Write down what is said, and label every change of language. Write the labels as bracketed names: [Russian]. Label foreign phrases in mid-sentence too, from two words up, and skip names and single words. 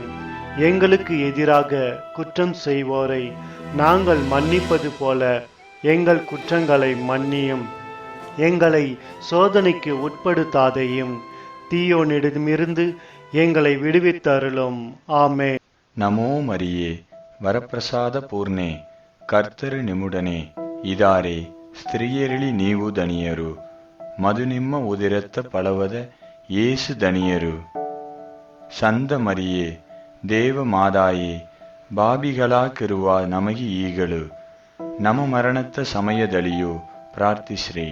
[Tamil] எங்களுக்கு எதிராக குற்றம் செய்வோரை நாங்கள் மன்னிப்பது போல எங்கள் குற்றங்களை மன்னியும். எங்களை சோதனைக்கு உட்படுத்தாதையும், தீயோனிடமிருந்து எங்களை விடுவித்தருளும். ஆமே. [Kannada] ನಮೋ ಮರಿಯೇ, ವರಪ್ರಸಾದ ಪೂರ್ಣೆ, ಕರ್ತರು ನಿಮ್ಮೊಡನೆ ಇದ್ದಾರೆ. ಸ್ತ್ರೀಯರಲ್ಲಿ ನೀವು ಧನಿಯರು, ಮದು ನಿಮ್ಮ ಉದರತ್ತ ಫಲವಾದ ಯೇಸು ಧನಿಯರು. ಸಂತ ಮರಿಯೇ, ದೇವ ಮಾದಾಯೇ, ಬಾಬಿಗಳಾಗಿರುವ ನಮಗೆ ಈಗಲೂ ನಮ್ಮ ಮರಣದ ಸಮಯದಲ್ಲಿಯೂ ಪ್ರಾರ್ಥಿಸ್ರಿ.